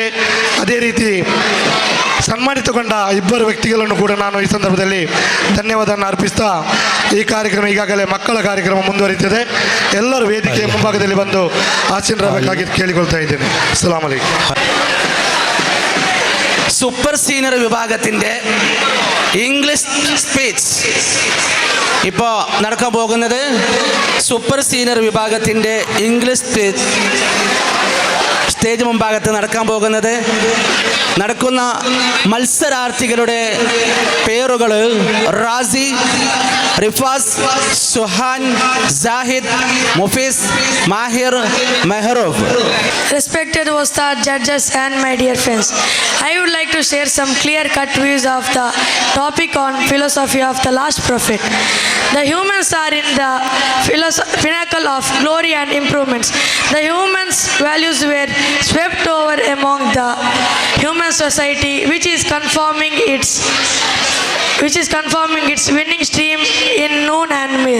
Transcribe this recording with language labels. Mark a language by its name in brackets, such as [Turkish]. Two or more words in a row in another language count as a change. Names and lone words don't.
[Kannada] ಅದೇ ರೀತಿ ಸನ್ಮಾನಿತಗೊಂಡ ಇಬ್ಬರು ವ್ಯಕ್ತಿಗಳನ್ನು ಕೂಡ ನಾನು ಈ ಸಂದರ್ಭದಲ್ಲಿ ಧನ್ಯವಾದವನ್ನು ಅರ್ಪಿಸ್ತಾ ಈ ಕಾರ್ಯಕ್ರಮ ಈಗಾಗಲೇ ಮಕ್ಕಳ ಕಾರ್ಯಕ್ರಮ ಮುಂದುವರಿಯುತ್ತದೆ. ಎಲ್ಲರೂ ವೇದಿಕೆಯ ಮುಂಭಾಗದಲ್ಲಿ ಬಂದು ಆಸೀನರಾಗಬೇಕಾಗಿ ಕೇಳಿಕೊಳ್ತಾ ಇದ್ದೇನೆ. [Arabic] السلام عليكم. [English] super senior [Malayalam] വിഭാഗത്തിൻ്റെ [English] English speech [Malayalam] ഇപ്പോൾ നടക്കാൻ പോകുന്നത്. [English] super senior [Malayalam] വിഭാഗത്തിൻ്റെ [English] English speech [Malayalam] സ്റ്റേജ് മുമ്പാകത്ത് നടക്കാൻ പോകുന്നത്. നടക്കുന്ന മത്സരാർത്ഥികളുടെ പേരുകൾ റാസി, റിഫാസ്, സുഹാൻ, ജാഹിദ്, മുഫീസ്, മാഹിർ, മെഹറൂഫ്. [English] Respected Ustad, judges and my dear friends, I would like to share some clear-cut views of the topic on philosophy of the last prophet. The humans are in the pinnacle of glory and improvements. The humans' values were swept over among the human society, which is conforming its winning stream in noon and mir.